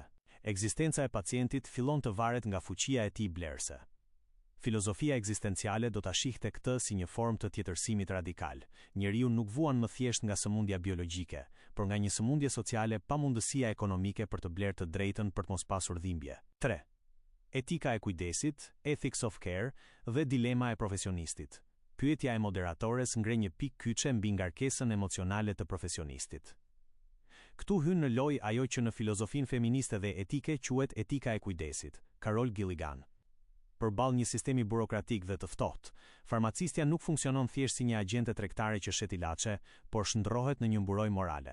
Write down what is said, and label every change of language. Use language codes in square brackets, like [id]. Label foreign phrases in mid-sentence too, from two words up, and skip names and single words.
[sq] Ekzistenca e pacientit fillon të varet nga fuqia e tij blerëse. Filozofia ekzistenciale do ta shihte këtë si një formë të tjetërsimit radikal. Njeriu nuk vuan më thjesht nga sëmundja biologjike, por nga një sëmundje sociale pa mundësia ekonomike për të blerë të drejtën për të mos pasur dhimbje. 3. Etika e kujdesit, [en] ethics of care [sq] dhe dilema e profesionistit. Pyetja e moderatores ngre një pikë kyçe mbi ngarkesën emocionale të profesionistit. Këtu hyn në lojë ajo që në filozofinë feministe dhe etike quhet etika e kujdesit. Carol Gilligan. Përballë një sistemi burokratik dhe të ftohtë, farmacistja nuk funksionon thjesht si një agjente tregtare që shet ilaçe, por shndërrohet në një mburojë morale.